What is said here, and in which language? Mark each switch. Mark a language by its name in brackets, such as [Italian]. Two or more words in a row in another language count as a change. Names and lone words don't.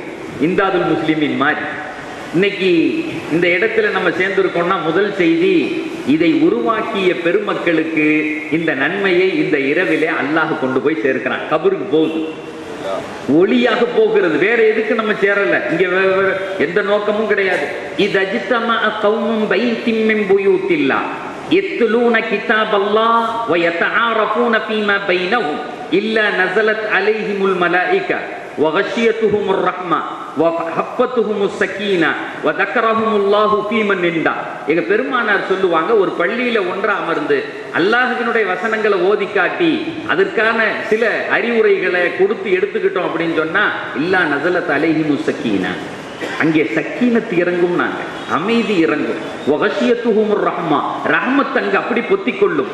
[Tamil] இம்தாதுல் முஸ்லிமின் மாதிரி இன்னைக்கு இந்த இடத்துல நம்ம சேர்ந்திருக்கோம்னா முதல் செய்தி, இதை உருவாக்கிய பெருமக்களுக்கு இந்த நன்மையை இந்த இரவிலே அல்லாஹ் கொண்டு போய் சேர்க்கிறான். கபருக்கு போகுது, ஒளியாக போகிறது. வேற எதுக்கு நம்ம சேரல, இங்க எந்த நோக்கமும் கிடையாது. [Arabic] இது اجتمع قوم بيت من بيوت الله يتلون كتاب الله ويتعارفون فيما بينهم إلا نزلت عليهم الملائكة وغشيتهم الرحمة وحفتهم السكينة وذكرهم الله في من عنده. [Tamil] எங்க பெருமானார் சொல்லுவாங்க, ஒரு பள்ளியில ஒன்றா அமர்ந்து அல்லாஹ்வினுடைய வசனங்களை ஓதி காட்டி அதற்கான சில அறிவுரைகளை கொடுத்து எடுத்துக்கிட்டோம் அப்படின்னு சொன்னா, [Arabic] إلا نزلت عليهم السكينة, [Tamil] அங்கே சக்கீனத்து இறங்கும், நாங்க அமைதி இறங்கும். [Arabic] وغشيتهم الرحمة, [Tamil] ரஹ்மத் அங்கு அப்படி பொத்திக் கொள்ளும்.